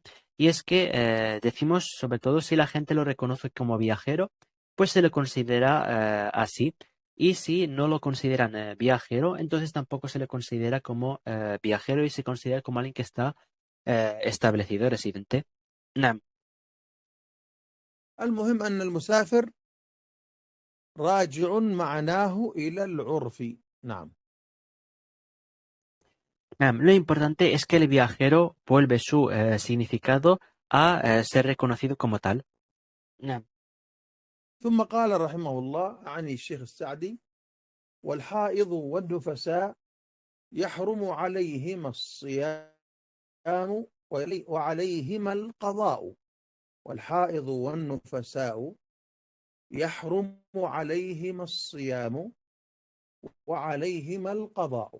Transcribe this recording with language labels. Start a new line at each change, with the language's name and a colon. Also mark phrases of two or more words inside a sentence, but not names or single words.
Spanish: Y es que decimos, sobre todo, si la gente lo reconoce como viajero, pues se le considera así. Y si no lo consideran viajero, entonces tampoco se le considera como viajero y se considera como alguien que está establecido, residente.
Arabic: Naam. المهم أن المسافر راجع معناه إلى العرف. نعم. Naam.
Spanish: Lo importante es que el viajero vuelve su significado a ser reconocido como tal.
Arabic: Naam. ثم قال رحمه الله عن الشيخ السعدي: والحائض والنفساء يحرم عليهما الصيام وعليهما القضاء. والحائض والنفساء يحرم عليهما الصيام وعليهما القضاء.